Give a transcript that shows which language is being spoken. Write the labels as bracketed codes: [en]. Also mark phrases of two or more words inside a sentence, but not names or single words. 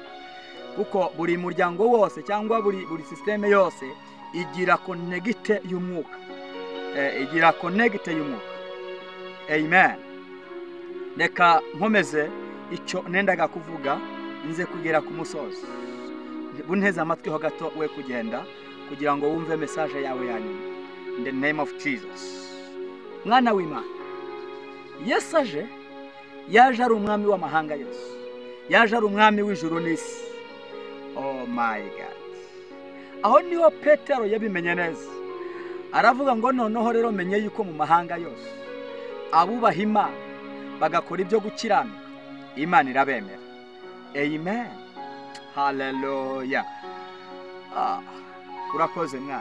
[rw] Kuko buri muryango wose cyangwa buri systeme yose igira connecte y'umwuka, igira connecte y'umwuka. Amen. Reka nkomeze icyo nendaga kuvuga, nze kugera ku musozi. Bunteze amatwi ho gato we kugenda kugira ngo wumve message yawe yanyuma. [en] In the name of Jesus. [rw] Mwana w'Imana, Yesu yaje ari umwami w'amahanga yose, yaje ari umwami w'ijuru n'isi. [en] Oh my God. [rw] Aho niho Petero yabimenye neza, aravuga ngo noneho rero menye yuko mu mahanga yose abubaha Imana bagakora ibyo gukiranuka, Imana irabemera. Amen. Haleluya. Urakoze mwana.